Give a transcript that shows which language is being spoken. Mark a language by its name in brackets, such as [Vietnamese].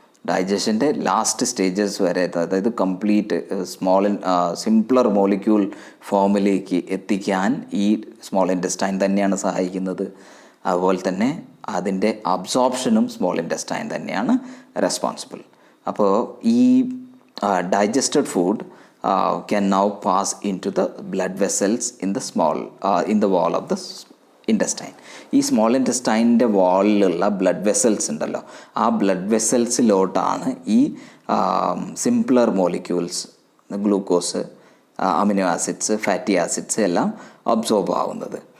[Malayalam] ഡൈജഷൻ്റെ last stages വരെ, അതായത് complete simpler molecule ഫോമിലേക്ക് എത്തിക്കാൻ ഈ സ്മോൾ ഇൻറ്റസ്റ്റൈൻ തന്നെയാണ് സഹായിക്കുന്നത്. അതുപോലെ തന്നെ അതിൻ്റെ അബ്സോർപ്ഷനും സ്മോൾ ഇൻറ്റസ്റ്റൈൻ തന്നെയാണ് റെസ്പോൺസിബിൾ. [English] അപ്പോൾ ഈ digested food can now pass into the blood vessels in the wall of the intestine. [Malayalam] ഈ സ്മോൾ ഇൻറ്റസ്റ്റൈൻ്റെ വാളിലുള്ള ബ്ലഡ് വെസൽസ് ഉണ്ടല്ലോ, ആ ബ്ലഡ് വെസൽസിലോട്ടാണ് ഈ simpler molecules, glucose, amino acids, fatty acids എല്ലാം അബ്സോർബ് ആവുന്നത്.